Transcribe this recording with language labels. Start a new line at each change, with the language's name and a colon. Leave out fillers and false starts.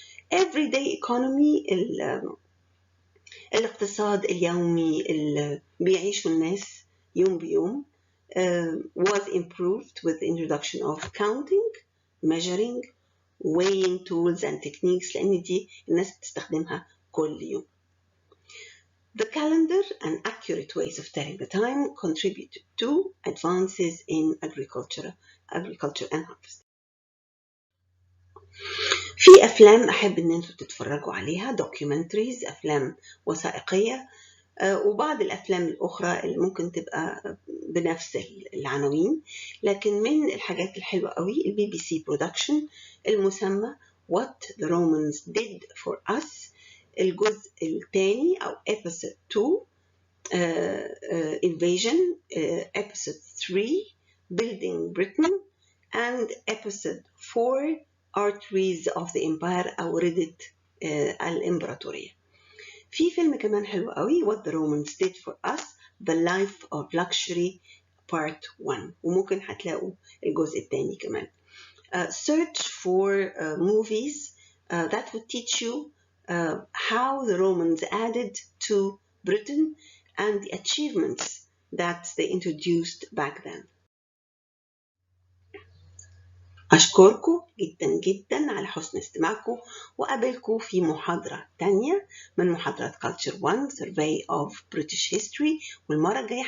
English: Everyday economy
Arabic: الاقتصاد اليومي اللي بيعيشوا الناس يوم بيوم
English: was improved with the introduction of counting, measuring, weighing tools and techniques
Arabic: لأن دي الناس بتستخدمها كل يوم.
English: The calendar and accurate ways of telling the time contributed to advances in agriculture and harvest.
Arabic: في أفلام أحب إن أنتوا تتفرجوا عليها documentaries أفلام وثائقية وبعض الأفلام الأخرى اللي ممكن تبقى بنفس العناوين لكن من الحاجات الحلوة قوي BBC production المسمى What the Romans Did for Us الجزء الثاني أو episode 2 invasion
English: episode 3 building Britain and episode 4 arteries of the empire
Arabic: أو ردة الإمبراطورية. في فيلم كمان حلو قوي What the Romans Did for Us The Life of Luxury Part 1 وممكن هتلاقوا الجزء الثاني كمان.
English: Search for movies that would teach you how the Romans added to Britain and the achievements that they introduced back then.
Arabic: أشكركم جدا جدا على حسن استماعكم وقابلكم في محاضرة تانية من محاضرات Culture 1 Survey of British History والمرة الجاية هنتناول The Anglo-Saxons in Britain.
English: Thank you.